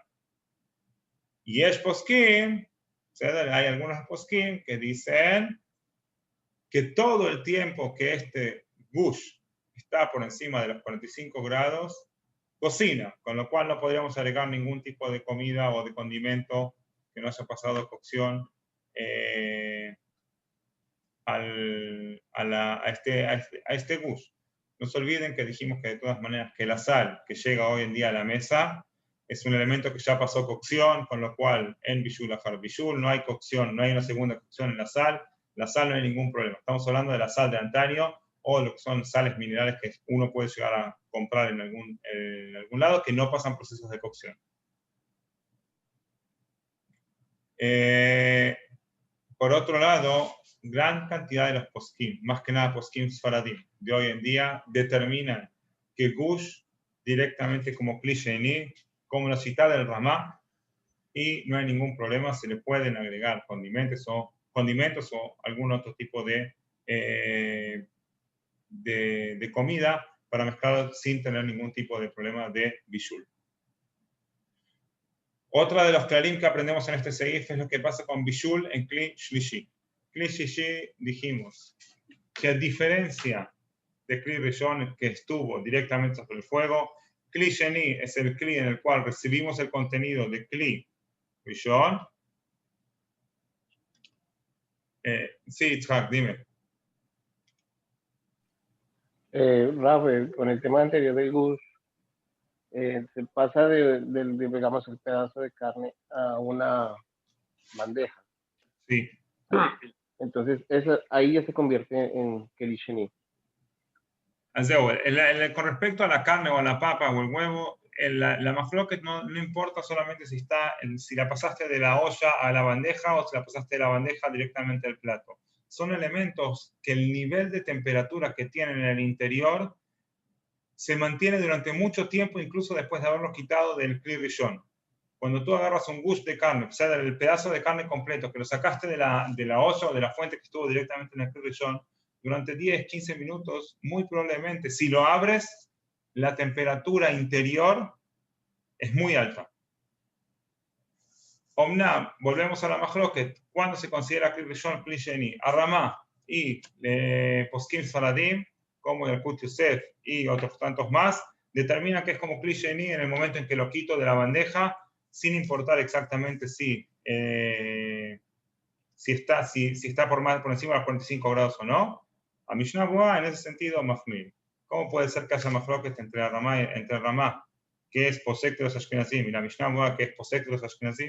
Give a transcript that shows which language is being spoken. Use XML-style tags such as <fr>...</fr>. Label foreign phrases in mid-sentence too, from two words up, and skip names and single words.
<es>Y es poskim, hay algunos poskim que dicen que todo el tiempo que este gush está por encima de los 45 grados, cocina, con lo cual no podríamos agregar ningún tipo de comida o de condimento que no haya pasado cocción a este gush. No se olviden que dijimos que de todas maneras que la sal que llega hoy en día a la mesa es un elemento que ya pasó cocción, con lo cual en</es> <he>בישול אחר בישול</he> <es>no hay cocción, no hay una segunda cocción en la sal no hay ningún problema. Estamos hablando de la sal de antaño o lo que son sales minerales que uno puede llegar a comprar en algún lado que no pasan procesos de cocción. Por otro lado, gran cantidad de los poskim, más que nada</es> <he>פוסקים ספרדים,</he> <es>de hoy en día, determinan que gush directamente como</es> <he>כלי שני,</he> <es>como la cita del Ramá, y no hay ningún problema, se le pueden agregar condimentos o algún otro tipo de comida para mezclar sin tener ningún tipo de problema de bishul. Otra de los clarim que aprendemos en este seif es lo que pasa con bishul en</es> <he>כלי שלישי. כלי שלישי</he> <es>dijimos que a diferencia de</es> <he>כלי ראשון</he> <es>que estuvo directamente sobre el fuego,</es> <he>כלי שני</he> <es>es el kli en el cual recibimos el contenido de</es> <he>כלי ראשון.</he> <es>Sí, Itzhak, dime. Rafael, con el tema anterior del gush, se pasa digamos, el pedazo de carne a una bandeja. Sí. Entonces, ahí ya se convierte en</es> <he>כלי שני.</he> <es>Con respecto a la carne o a la papa o el huevo, la mafloquet no importa solamente si la pasaste de la olla a la bandeja o si la pasaste de la bandeja directamente al plato. Son elementos que el nivel de temperatura que tienen en el interior se mantiene durante mucho tiempo, incluso después de haberlos quitado del</es> <he>כלי ראשון.</he> <es>Cuando tú agarras un gush de carne, o sea, el pedazo de carne completo, que lo sacaste de la olla o de la fuente que estuvo directamente en el</es> <he>כלי ראשון,</he> <es>durante 10, 15 minutos, muy probablemente, si lo abres, la temperatura interior es muy alta. Omnam, volvemos a la machloket. ¿Cuándo se considera</es> <he>כלי ראשון, כלי שני?</he> <es>Aramá y</es> <he>פוסקים ספרדים,</he> <es>como el Kut Yosef y otros tantos más, determinan que es como</es> <he>כלי שני</he> <es>en el momento en que lo quito de la bandeja, sin importar exactamente si está por encima de los 45 grados o no. A Mishnah Berurah, en ese sentido, mafmir. ¿Cómo puede ser que haya machloket entre Ramá, que es posek de los Ashkenazim, y la Mishnah Berurah, que es posek de los Ashkenazim?</es>